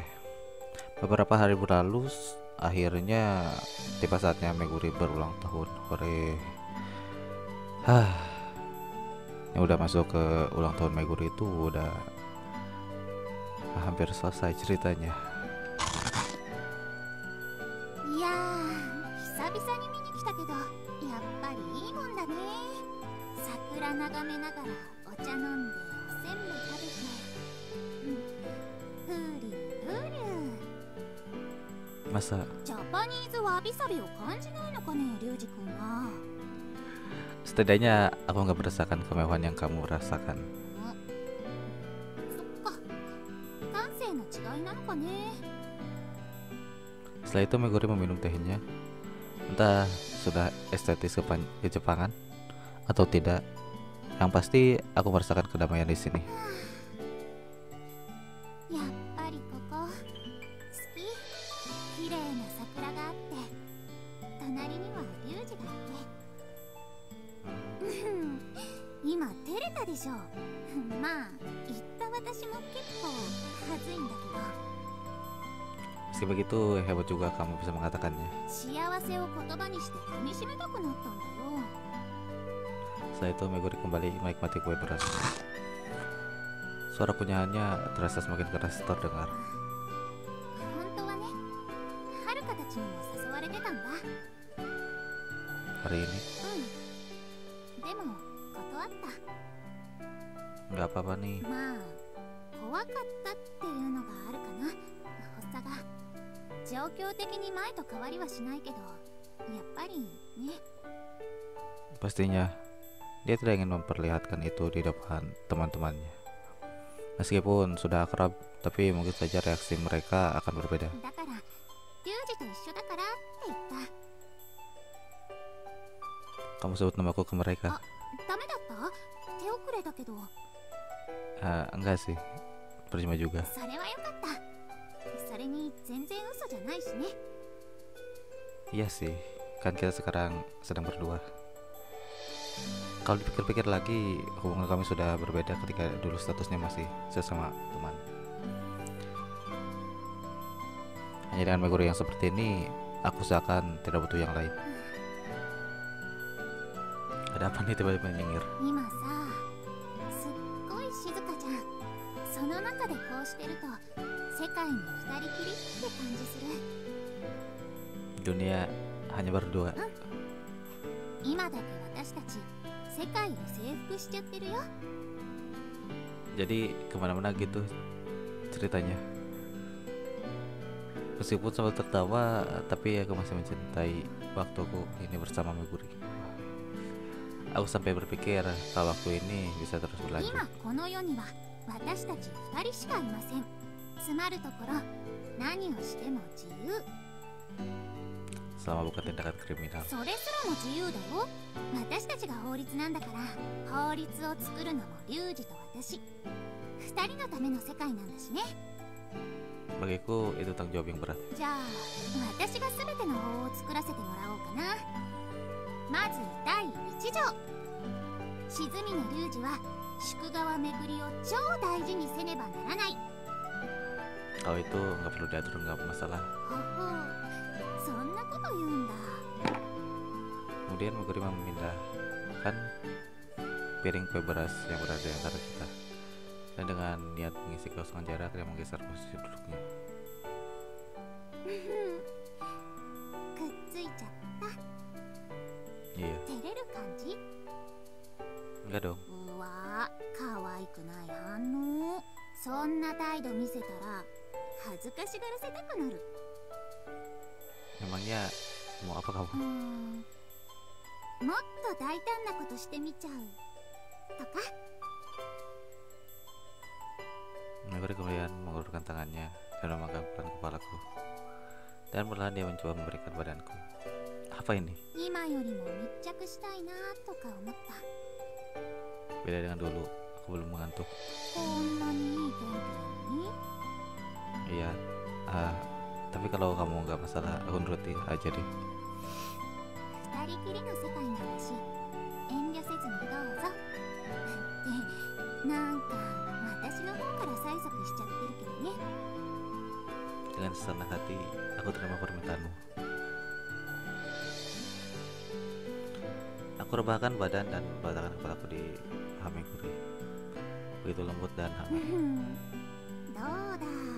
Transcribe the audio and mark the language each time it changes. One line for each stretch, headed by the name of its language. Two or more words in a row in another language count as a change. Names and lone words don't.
Indonesian: Beberapa hari berlalu, akhirnya tiba saatnya Meguri berulang tahun. Hore. Hah. Ini udah masuk ke ulang tahun Meguri itu udah hampir selesai ceritanya.
Japanese: 久々に見に来たけど、やっぱりいいもんだね。桜眺めながらお茶飲んでおせんべい食べて、ふりふり。
Indonesian: Masa
Japanese: ジャパニーズわびさびを感じないのかね、リュウジ君は。
Indonesian: setidaknya aku nggak merasakan kemewahan yang kamu rasakan.
Japanese: そっか、感性の違いなのかね。
Indonesian: Setelah itu Meguri meminum tehnya. Entah sudah estetis ke Jepangan atau tidak, yang pasti aku merasakan kedamaian di sini.
Japanese: やっぱりここ好き。綺麗な桜があって、隣にはリュウジがいて。今照れたでしょ。まあ言った私も結構はずいんだけど。
Indonesian: Meski begitu, hebat juga kamu bisa mengatakannya.
Japanese: 幸せを言葉にして噛みしめたくなったんだよ。
Indonesian: Setelah itu Meguri kembali menikmati kue beras. Suara kunyahannya terasa semakin keras terdengar.
Japanese: 本当はね、はるかたちにも誘われてたんだ。
Indonesian: Hari ini
Japanese: でも断った。
Indonesian: nggak apa-apa nih.
Japanese: まあ怖かったっていうのがあるかな、発作が。状況的に前と変わりはしないけど、やっぱりね。
Indonesian: Pastinya dia tidak ingin memperlihatkan itu di depan teman-temannya. Meskipun sudah akrab, tapi mungkin saja reaksi mereka akan berbeda.
Japanese: だからリュウジと一緒だからって言った。
Indonesian: Kamu sebut namaku ke mereka?
Japanese: ダメだった？手遅れだけど。
Indonesian: Enggak sih, percuma juga.
Japanese: それはよかった。それに全然嘘じゃないしね。
Indonesian: Iya sih, kan kita sekarang sedang berdua. Kalau dipikir-pikir lagi, hubungan kami sudah berbeda ketika dulu statusnya masih sesama teman. Hanya dengan Meguri yang seperti ini, aku seakan tidak butuh yang lain. Ada apa nih tiba-tiba nyengir?
Japanese: 今さ、すっごい静かじゃん。その中でこうしてると、世界に二人きりって感じする。
Indonesian: Dunia hanya berdua.
Japanese: 今だけ私たち世界を征服しちゃってるよ。
Indonesian: Jadi kemana-mana gitu ceritanya. Meskipun sambil tertawa, tapi aku masih mencintai waktuku ini bersama Meguri. Aku sampai berpikir kalau waktu ini bisa terus berlanjut.
Japanese: 今この世には私たち二人しかいません。つまるところ、何をしても自由。
Indonesian: Selama bukan tindakan kriminal.
Japanese: それすらも自由だよ。私たちが法律なんだから、法律を作るのもリュウジと私。二人のための世界なんだしね。
Indonesian: Bagiku itu tanggung jawab yang berat.
Japanese: じゃあ私が全ての法を作らせてもらおうかな。まず第一条、静峰リュウジは宿川めぐりを超大事にせねばならない。
Indonesian: Kalau itu nggak perlu diatur, nggak masalah.
Japanese: ほほう、そんなこと言うんだ。
Indonesian: Kemudian Meguri memindah memecahkan piring kue beras yang berada di antara kita, dan dengan niat mengisi kosongan jarak dia menggeser posisi duduknya.
Japanese: くっついちゃった。
Indonesian: Iya,
Japanese: 照れる感じ？
Indonesian: enggak dong.
Japanese: うわ、可愛くない反応。そんな態度見せたら恥ずかしがらせたくなる。
Indonesian: Emangnya mau apa kamu?
Japanese: もっと大胆なことしてみちゃうとか。
Indonesian: Meguri kemudian mengulurkan tangannya dan memegang pelan kepalaku, dan perlahan dia mencoba memberikan badanku. Apa ini?
Japanese: 今よりも密着したいなとか思った。
Indonesian: Beda dengan dulu, aku belum mengantuk.
Japanese: こんなにいい天気なのに。
Indonesian: Iya, tapi kalau kamu nggak masalah, aku nuruti aja deh.
Japanese: 二人きりの世界なんだし、遠慮せずにどうぞ。ってなんか私の方から催促しちゃってるけどね。
Indonesian: Dengan senang hati, aku terima permintaanmu. Aku rebahkan badan dan meletakkan kepalaku di Meguri. Begitu lembut dan hangat.
Japanese: どうだ。